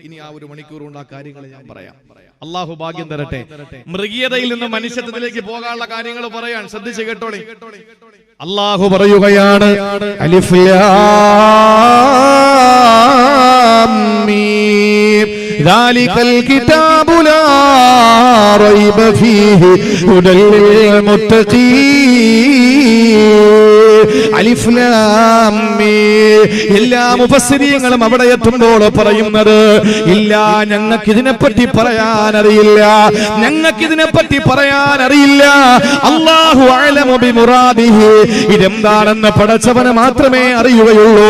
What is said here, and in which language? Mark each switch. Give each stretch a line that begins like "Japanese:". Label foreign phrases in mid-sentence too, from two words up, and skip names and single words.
Malayalam: ഇനി ആ 1 മണിക്കൂർ കൊണ്ട് ആ കാര്യങ്ങൾ ഞാൻ പറയാം. അള്ളാഹു ഭാഗ്യം തരട്ടെ. മൃഗീയതയിൽ നിന്ന് മനുഷ്യത്വത്തിലേക്ക് പോകാനുള്ള കാര്യങ്ങൾ പറയാൻ ശ്രദ്ധിച്ച് കേട്ടോളി. അള്ളാഹു പറയുകയാണ്,
Arabic: ألف لام ميم ذلك الكتاب لا ريب فيه هدى للمتقين. ألف لام ميم.
Malayalam: എല്ലാ മുഫസ്സിരീങ്ങളും അവിടെ എത്തുമ്പോൾ പറയുന്നത്, ഇല്ല, ഞങ്ങൾക്ക് ഇതിനെപ്പറ്റി പറയാൻ അറിയില്ല,
Arabic: الله أعلم بمراده.
Malayalam: ഇതെന്താണെന്ന് പടച്ചവന് മാത്രമേ അറിയുകയുള്ളൂ.